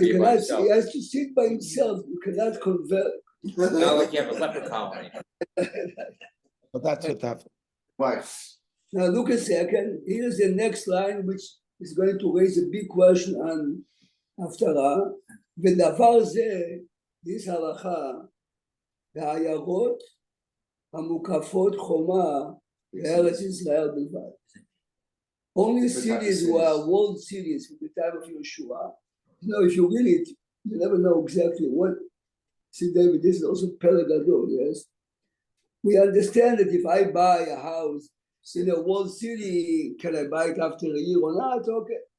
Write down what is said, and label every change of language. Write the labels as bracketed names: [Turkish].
[English] You cannot, he has to sit by himself. You cannot convert. Not like you have a leper colony. But that's what that. Right. Now look a second. Here's the next line, which is going to raise a big question on Haftarah. [Hebrew] ודבר זה, [English] this [Hebrew] הלכה, העיירות המוקפות חומה לארץ ישראל בלבד. [English] Only cities were walled cities at the time of Yeshua. You know, if you read it, you never know exactly what. See, David, this is also Pelagadol, yes? We understand that if I buy a house in a walled city, can I buy it after a year or not? Okay.